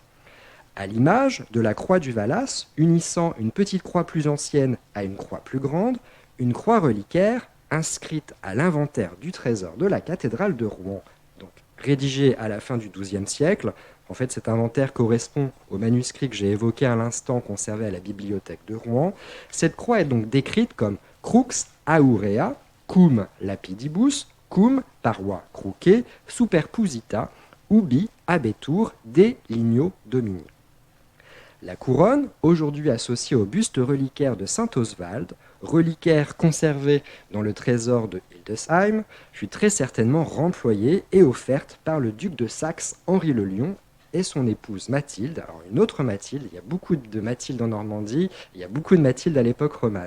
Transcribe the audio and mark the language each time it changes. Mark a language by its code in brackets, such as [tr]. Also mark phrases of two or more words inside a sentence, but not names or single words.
[fr] À l'image de la croix du Valas, unissant une petite croix plus ancienne à une croix plus grande, une croix reliquaire inscrite à l'inventaire du trésor de la cathédrale de Rouen, donc rédigée à la fin du XIIe siècle. En fait, cet inventaire correspond au manuscrit que j'ai évoqué à l'instant conservé à la bibliothèque de Rouen. Cette croix est donc décrite comme [la] Crux aurea, cum lapidibus, cum paroi cruce, superposita, ubi abetur de ligno domini. [fr] La couronne, aujourd'hui associée au buste reliquaire de saint Oswald, reliquaire conservé dans le trésor de Hildesheim, fut très certainement remployée et offerte par le duc de Saxe Henri le Lion et son épouse Mathilde. Alors une autre Mathilde, il y a beaucoup de Mathilde en Normandie, il y a beaucoup de Mathilde à l'époque romane.